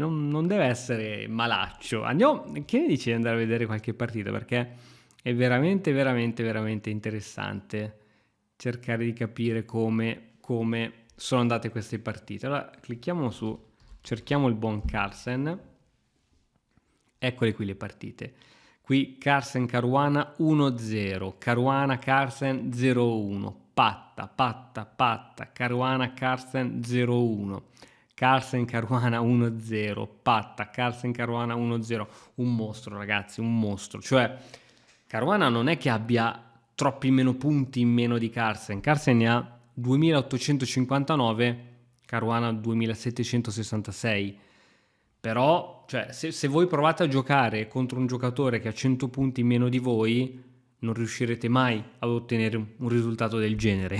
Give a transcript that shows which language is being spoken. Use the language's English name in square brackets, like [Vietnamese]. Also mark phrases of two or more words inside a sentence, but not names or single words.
[Italian] Non deve essere malaccio. Andiamo, che ne dici di andare a vedere qualche partita? Perché è veramente, veramente, veramente interessante cercare di capire come sono andate queste partite. Allora, clicchiamo su, cerchiamo il buon Carlsen. Eccole qui le partite. Qui Carlsen Caruana 1-0, Caruana Carlsen 0-1, patta, patta, patta, Caruana Carlsen 0-1, Carlsen Caruana 1-0, patta, Carlsen Caruana 1-0. Un mostro, ragazzi, un mostro. Cioè, Caruana non è che abbia troppi meno punti in meno di Carlsen. Carlsen ne ha 2859, Caruana 2766. Però, cioè, se voi provate a giocare contro un giocatore che ha 100 punti in meno di voi, non riuscirete mai ad ottenere un risultato del genere.